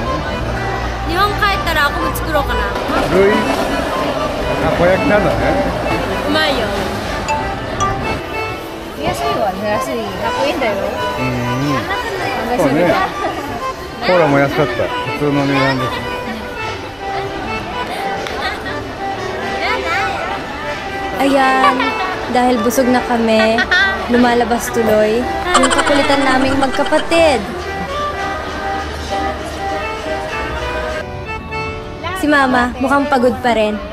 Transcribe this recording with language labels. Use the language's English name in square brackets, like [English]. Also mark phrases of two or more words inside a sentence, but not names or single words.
[Japanese] 日本帰ったらakuも作ろうかな。るい？たこ焼きなんだね。うまいよ。安いわ、安い。100円だよ。そうね。コーラも安かった。普通の値段です。 [Filipino] Ayan, dahil busog na kami, lumalabas tuloy yung kakulitan naming magkapatid. Si Mama, mukhang pagod pa rin.